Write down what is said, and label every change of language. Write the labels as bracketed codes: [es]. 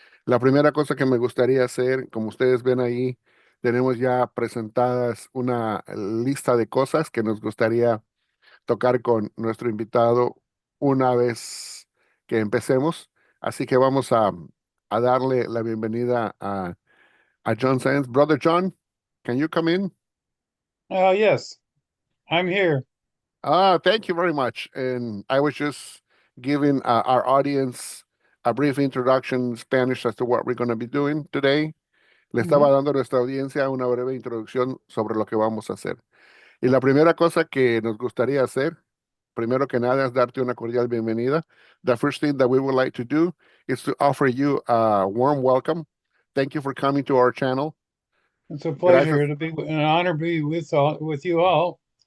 [es] La primera cosa que me gustaría hacer, como ustedes ven ahí, tenemos ya presentadas una lista de cosas que nos gustaría tocar con nuestro invitado una vez que empecemos. Así que vamos a darle la bienvenida a John Sands. [en] Brother John, can you come in? Yes, I'm here. Thank you very much. And I was just giving our audience a brief introduction in Spanish as to what we're going to be doing today. [es] Le estaba Mhm. dando a nuestra audiencia una breve introducción sobre lo que vamos a hacer. Y la primera cosa que nos gustaría hacer, primero que nada, es darte una cordial bienvenida. [en] The first thing that we would like to do is to offer you a warm welcome. Thank you for coming to our channel. It's a [es] Gracias. [en] pleasure to be, an honor to be with you all.